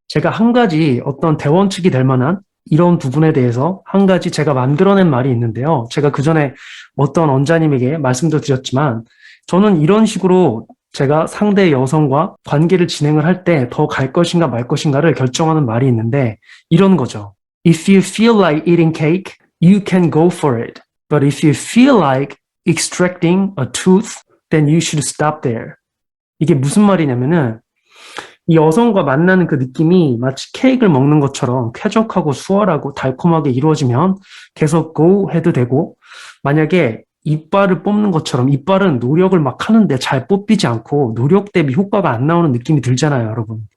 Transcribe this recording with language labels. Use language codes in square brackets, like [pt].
[ko] 제가 한 가지 어떤 대원칙이 될 만한 이런 부분에 대해서 한 가지 제가 만들어낸 말이 있는데요. 제가 그 전에 어떤 원자님에게 말씀도 드렸지만 저는 이런 식으로 제가 상대 여성과 관계를 진행을 할 때 더 갈 것인가 말 것인가를 결정하는 말이 있는데 이런 거죠. [en] If you feel like eating cake, you can go for it. But if you feel like extracting a tooth, then you should stop there. [ko] 이게 무슨 말이냐면은 이 여성과 만나는 그 느낌이 마치 케이크를 먹는 것처럼 쾌적하고 수월하고 달콤하게 이루어지면 계속 go 해도 되고 만약에 이빨을 뽑는 것처럼 이빨은 노력을 막 하는데 잘 뽑히지 않고 노력 대비 효과가 안 나오는 느낌이 들잖아요, 여러분.